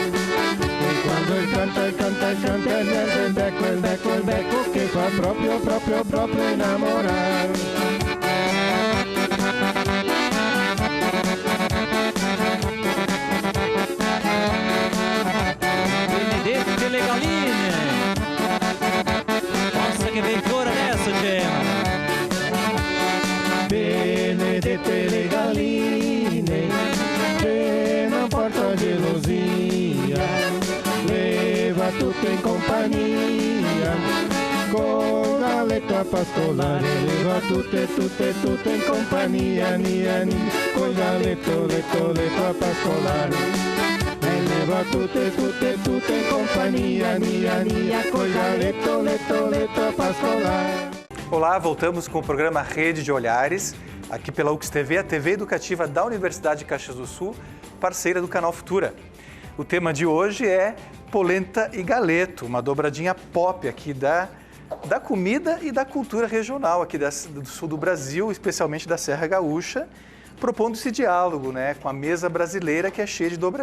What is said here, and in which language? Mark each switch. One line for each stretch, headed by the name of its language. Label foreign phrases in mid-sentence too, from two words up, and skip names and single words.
Venetian: E quando il canta il verde il becco, che fa proprio innamorare. Benedette le galline.
Portuguese: Nossa, che vem fora nessa, Gemma.
Venetian: Benedette le galline, che non porta gelosia, leva tutte in compagnia, con galetto a pascolare, leva tutte in compagnia, col galetto, letto a pascolare. E leva tutte in compagnia, col galetto, letto a pascolare.
Portuguese: Olá, voltamos com o programa Rede de Olhares, aqui pela UX-TV, a TV educativa da Universidade de Caxias do Sul, parceira do canal Futura. O tema de hoje é polenta e galeto, uma dobradinha pop aqui da comida e da cultura regional aqui do sul do Brasil, especialmente da Serra Gaúcha, propondo esse diálogo, né, com a mesa brasileira que é cheia de dobradinhas.